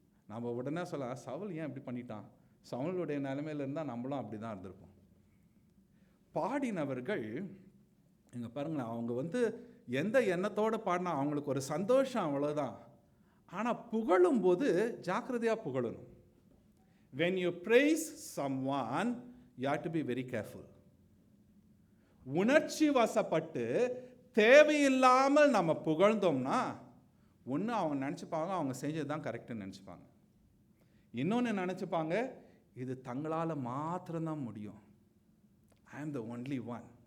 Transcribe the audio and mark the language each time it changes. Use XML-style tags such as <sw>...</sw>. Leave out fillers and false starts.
<ta>நம்ம உடனே சொல்லலாம், சவுல் ஏன் இப்படி பண்ணிட்டான், சவுலுடைய நிலைமையில இருந்தால் நம்மளும் அப்படி தான் இருந்திருப்போம். பாடினவர்கள் இங்கே பாருங்களேன், அவங்க எந்த எண்ணத்தோடு பாடினா அவங்களுக்கு ஒரு சந்தோஷம், அவ்வளோதான். ஆனால் புகழும்போது ஜாக்கிரதையாக புகழணும்.</ta> <en>When you praise someone, you have to be very careful.</en> <ta>உணர்ச்சி வசப்பட்டு தேவையில்லாமல் நம்ம புகழ்ந்தோம்னா ஒன்று அவங்க நினச்சிப்பாங்க அவங்க செஞ்சது தான் கரெக்டுன்னு நினச்சிப்பாங்க. இன்னொன்று நினச்சிப்பாங்க இது தங்களால் மாத்திரம்தான் முடியும்,</ta> <en>I am the only one.</en>